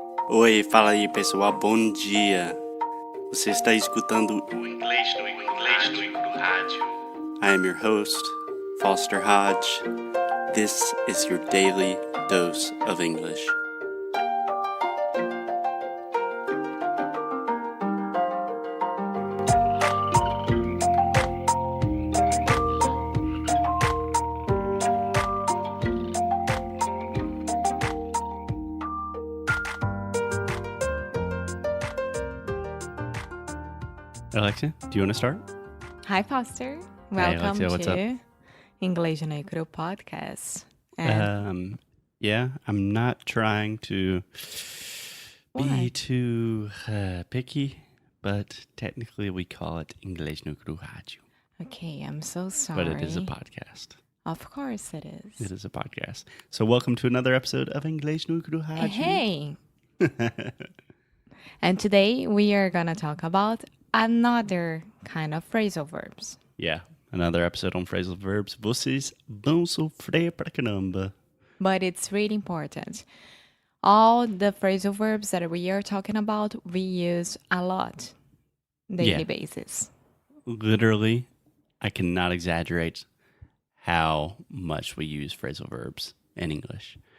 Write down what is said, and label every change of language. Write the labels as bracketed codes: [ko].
[pt] Oi, fala aí pessoal, bom dia. Você está escutando o Inglês no Rádio. [en] I am your host, Foster Hodge. This is your daily dose of English. Alexia, do you want to start? Hi, Foster. Welcome Alexia, what's to up? [pt] Inglês no podcast. [en] Yeah, I'm not trying to be Why? too picky, but technically we call it Inglês no Rádio. Okay, I'm so sorry. But it is a podcast. Of course it is. It is a podcast. So welcome to another episode of Inglês no Rádio. Hey! And today we are going to talk about another kind of phrasal verbs. Yeah, another episode on phrasal verbs. [pt] Vocês vão sofrer pra caramba. [en] But it's really important. All the phrasal verbs that we are talking about, we use a lot daily basis. Literally, I cannot exaggerate how much we use phrasal verbs in English.